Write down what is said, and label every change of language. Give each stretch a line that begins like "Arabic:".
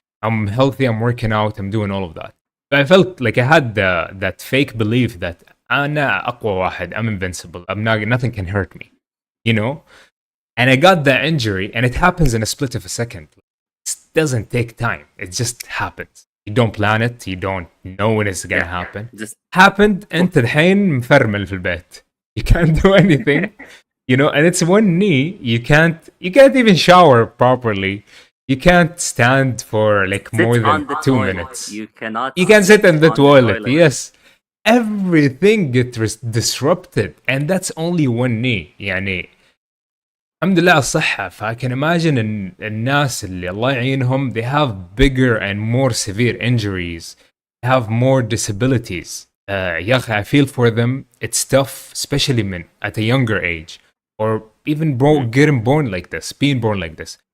English: I'm healthy, I'm working out, I'm doing all of that. But I felt like I had that fake belief that
Arabic: أنا أقوى واحد,
English: I'm invincible, nothing can hurt me, And I got that injury, and it happens in a split of a second. It doesn't take time. It just happens. You don't plan it. You don't know when it's gonna happen. Just happened.
Arabic: أنت الحين مفرمل في البيت.
English: You can't do anything, And it's one knee. You can't even shower properly. You can't stand for like more than 2 minutes. You cannot. You can sit in the toilet. Yes. Everything gets disrupted, and that's only one knee.
Arabic: يعني الحمد لله على الصحة.
English: I can imagine
Arabic: الناس اللي الله يعينهم,
English: they have bigger and more severe injuries, they have more disabilities.
Arabic: يا أخي,
English: I feel for them. It's tough, especially men at a younger age, or even getting born like this, being born like this.